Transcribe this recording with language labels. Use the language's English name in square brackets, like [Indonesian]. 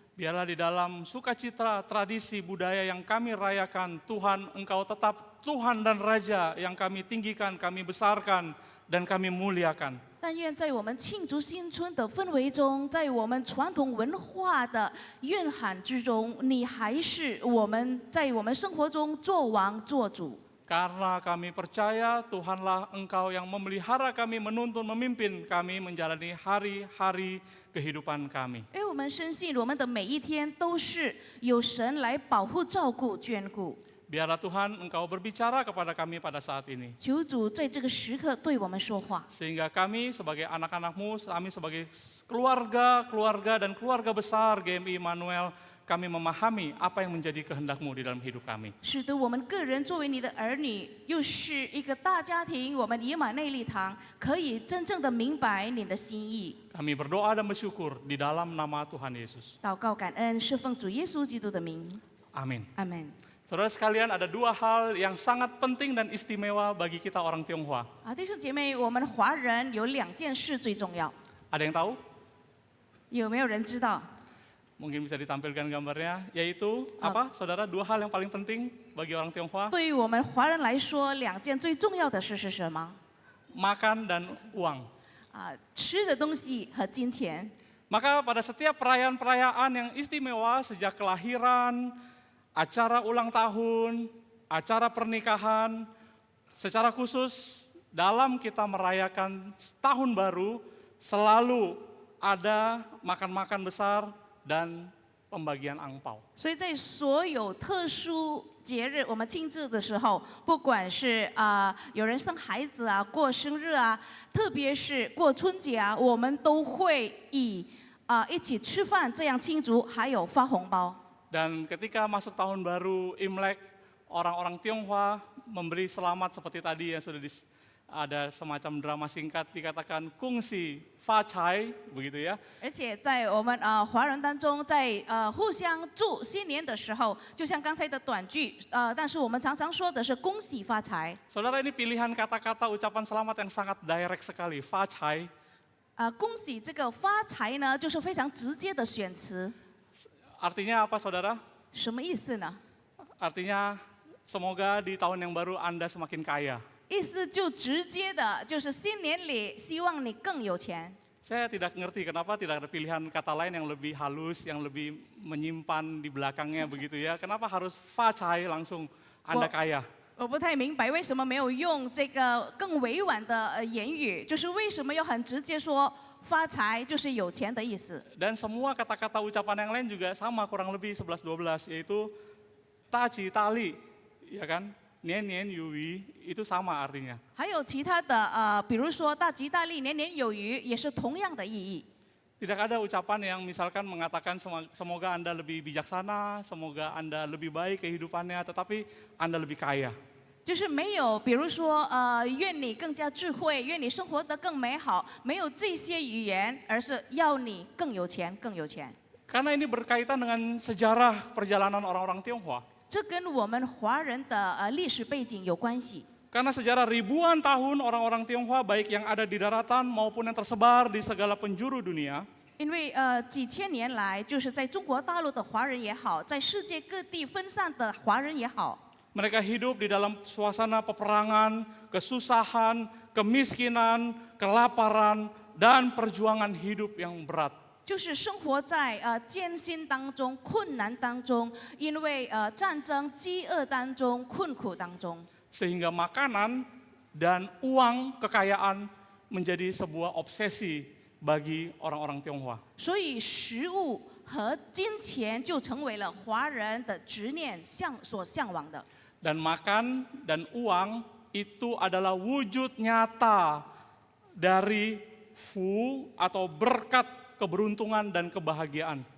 [Indonesian] Biarlah di dalam sukacita tradisi budaya yang kami rayakan, Tuhan Engkau tetap Tuhan dan Raja yang kami tinggikan, kami besarkan, dan kami muliakan. [Chinese] 但愿在我们庆祝新春的氛围中，在我们传统文化的蕴含之中，你还是我们在我们生活中做王做主。 [Indonesian] Karena kami percaya Tuhanlah Engkau yang memelihara kami, menuntun, memimpin kami menjalani hari-hari kehidupan kami. [Chinese] 因为我们深信，我们的每一天都是有神来保护、照顾、眷顾。 [Indonesian] Biarlah Tuhan Engkau berbicara kepada kami pada saat ini. [Chinese] 求主在这个时刻对我们说话， [Indonesian] Sehingga kami sebagai anak-anak-Mu, kami sebagai keluarga dan keluarga besar GMI Immanuel, kami memahami apa yang menjadi kehendak-Mu di dalam hidup kami. [Chinese] 使得我们个人作为你的儿女，又是一个大家庭，我们以马内利堂可以真正的明白你的心意。 [Indonesian] Kami berdoa dan bersyukur di dalam nama Tuhan Yesus. [Chinese] 祷告感恩，是奉主耶稣基督的名， [Indonesian] Amin. [Chinese] 阿门。 [Indonesian] Saudara sekalian, ada dua hal yang sangat penting dan istimewa bagi kita orang Tionghoa. [Chinese] 弟兄姐妹，我们华人有2件事最重要， [Indonesian] Ada yang tahu? [Chinese] 有没有人知道？ [Indonesian] Mungkin bisa ditampilkan gambarnya, yaitu apa? Saudara, dua hal yang paling penting bagi orang Tionghoa, [Chinese] 对于我们华人来说，2件最重要的事是什么？ [Indonesian] makan dan uang. [Chinese] 吃的东西和金钱。 [Indonesian] Maka pada setiap perayaan-perayaan yang istimewa sejak kelahiran, acara ulang tahun, acara pernikahan, secara khusus dalam kita merayakan tahun baru selalu ada makan-makan besar dan pembagian angpao. [Chinese] 所以在所有特殊节日我们庆祝的时候，不管是有人生孩子啊、过生日啊，特别是过春节啊，我们都会一起吃饭这样庆祝，还有发红包。 [Indonesian] Dan ketika masuk tahun baru Imlek, orang-orang Tionghoa memberi selamat seperti tadi yang sudah ada semacam drama singkat dikatakan [Chinese] kungsi fa chai [Indonesian] begitu ya. [Chinese] 而且在我们华人当中，在互相祝新年的时候，就像刚才的短句，但是我们常常说的是恭喜发财。 [Indonesian] Saudara, ini pilihan kata-kata ucapan selamat yang sangat direct sekali, fa chai. [Chinese] 恭喜这个发财呢，就是非常直接的选词。 [Indonesian] Artinya apa, saudara? [Chinese] 什么意思呢？ [Indonesian] Artinya semoga di tahun yang baru Anda semakin kaya. [Chinese] 意思就直接的，就是新年里希望你更有钱。 [Indonesian] Saya tidak ngerti kenapa tidak ada pilihan kata lain yang lebih halus, yang lebih menyimpan di belakangnya begitu ya. Kenapa harus fa chai langsung Anda kaya? [Chinese] 我不太明白为什么没有用这个更委婉的言语，就是为什么要很直接说发财就是有钱的意思。 [Indonesian] Dan semua kata-kata ucapan yang lain juga sama kurang lebih 11-12 yaitu [Chinese] taci tali, [Indonesian] ya kan? [Chinese] Nian nian yuwi [Indonesian] itu sama artinya. [Chinese] 还有其他的比如说大吉大利、年年有余，也是同样的意义。 [Indonesian] Tidak ada ucapan yang misalkan mengatakan semoga Anda lebih bijaksana, semoga Anda lebih baik kehidupannya, tetapi Anda lebih kaya. [Chinese] 就是没有，比如说愿你更加智慧，愿你生活得更美好，没有这些语言，而是要你更有钱，更有钱。 [Indonesian] Karena ini berkaitan dengan sejarah perjalanan orang-orang Tionghoa. [Chinese] 这跟我们华人的历史背景有关系。 [Indonesian] Karena sejarah ribuan tahun orang-orang Tionghoa baik yang ada di daratan maupun yang tersebar di segala penjuru dunia. [Chinese] 因为几千年来，就是在中国大陆的华人也好，在世界各地分散的华人也好， [Indonesian] Mereka hidup di dalam suasana peperangan, kesusahan, kemiskinan, kelaparan, dan perjuangan hidup yang berat. [Chinese] 就是生活在艰辛当中、困难当中，因为战争、饥饿当中、困苦当中。 [Indonesian] Sehingga makanan dan uang kekayaan menjadi sebuah obsesi bagi orang-orang Tionghoa. [Chinese] 所以食物和金钱就成为了华人的执念所向往的。 [Indonesian] Dan makan dan uang itu adalah wujud nyata dari fu atau berkat keberuntungan dan kebahagiaan.